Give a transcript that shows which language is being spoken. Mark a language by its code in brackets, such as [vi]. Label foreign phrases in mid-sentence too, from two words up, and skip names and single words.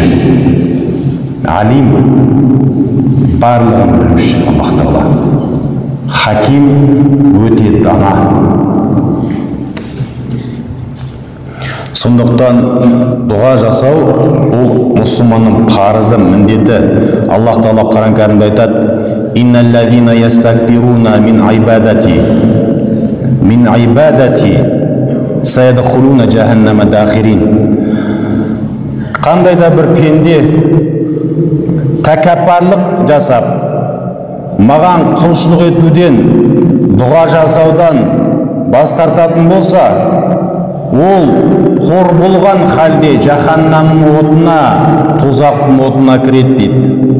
[kk] Алим, барлығын білуші Аллах тағала. Хаким, өте дана. Сондықтан дұға жасау ол мұсылманның парызы, міндеті. Аллах тағала Құран кәрімде айтады: [ar] «إن الذين يستكبرون من عبادتي سيدخلون جهنم داخرين». [kk] Қандай да бір пенде тәкаппарлық жасап, маған құлшылық етуден, дұға жасаудан бас тартатын болса, ол қор болған халде жаханнамның отына, тозақтың отына кіреді дейді.